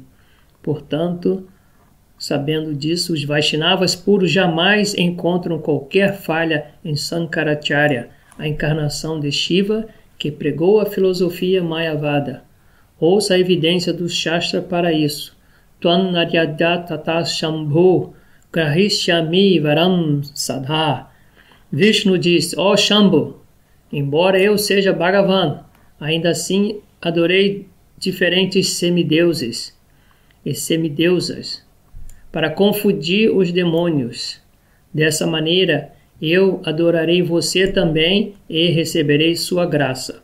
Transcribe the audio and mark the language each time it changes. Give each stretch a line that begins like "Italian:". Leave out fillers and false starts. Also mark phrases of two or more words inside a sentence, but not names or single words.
Portuguese: Portanto, sabendo disso, os Vaishnavas puros jamais encontram qualquer falha em Sankaracharya, a encarnação de Shiva, que pregou a filosofia Mayavada. Ouça a evidência do Shastra para isso.
Sanskrit: त्वं नार्यद्य तत शम्भो ग्रहिष्यामि वरं सध.
Portuguese: Vishnu diz: ó Shambhu, embora eu seja Bhagavan, ainda assim adorei diferentes semideuses e semideusas para confundir os demônios. Dessa maneira, eu adorarei você também e receberei sua graça.